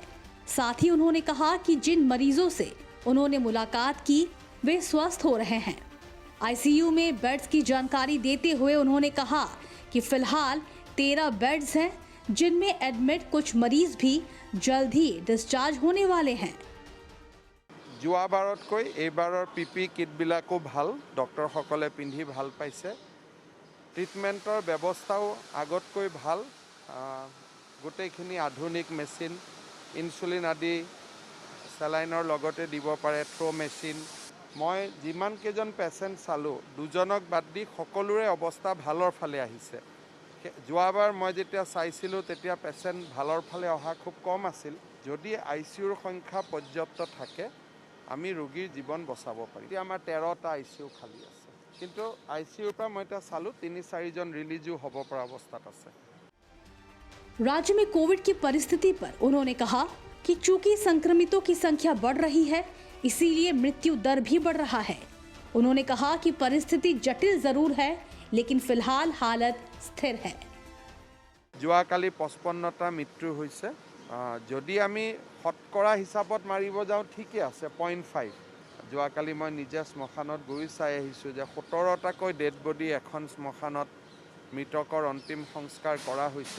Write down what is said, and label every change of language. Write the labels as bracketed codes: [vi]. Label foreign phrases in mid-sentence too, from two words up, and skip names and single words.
[hi] साथ ही उन्होंने कहा कि जिन मरीजों से उन्होंने मुलाकात की वे स्वस्थ हो रहे हैं। आईसीयू में बेड्स की जानकारी देते हुए उन्होंने कहा कि फिलहाल 13 बेड्स हैं, जिनमें एडमिट कुछ मरीज भी जल्द ही डिस्चार्ज होने वाले हैं। [as] যোৱাবাৰতকৈ এইবাৰৰ [en] PP kit [as] ভাল, ডক্টৰসকলে পিন্ধি ভাল পাইছে। ট্ৰিটমেণ্টৰ ব্যৱস্থাও আগতকৈ ভাল, গোটেইখিনি আধুনিক মেচিন, ইনচুলিন আদি চেলাইনৰ লগতে দিব পাৰে, [en] through machine. [as] মই যিমান কেইজন পেচেণ্ট চালোঁ, দুজনক বাদ দি সকলোৰে অৱস্থা ভালৰ ফালে আহিছে। যোৱাবাৰ মই যেতিয়া চাইছিলোঁ তেতিয়া পেচেণ্ট ভালৰ ফালে অহা খুব কম আছিল। যদি আইচিউৰ সংখ্যা পৰ্যাপ্ত থাকে আমি ৰোগীৰ জীৱন বচাব পাৰিম। এতিয়া আমাৰ 13টা আইচিউ খালী আছে, কিন্তু আইচিউৰ পৰা মই এতিয়া চালোঁ 3-4 জন ৰিলিজো হ'ব পৰা অৱস্থাত আছে। [hi] राज्य में कोविड की परिस्थिति पर उन्होंने कहा कि चूंकि संक्रमितों की संख्या बढ़ रही है, इसीलिए मृत्यु दर भी बढ़ रहा है। उन्होंने कहा कि परिस्थिति जटिल जरूर है, लेकिन फिलहाल हालत स्थिर है। [as] যোৱাকালি 55টা মৃত্যু হৈছে। যদি আমি শতকৰা হিচাপত মাৰিব যাওঁ ঠিকই আছে 0.5। যোৱাকালি মই নিজে শ্মশানত গৈ চাই আহিছোঁ যে 17টাকৈ [en] dead body [as] এখন শ্মশানত মৃতকৰ অন্তিম সংস্কাৰ কৰা হৈছে।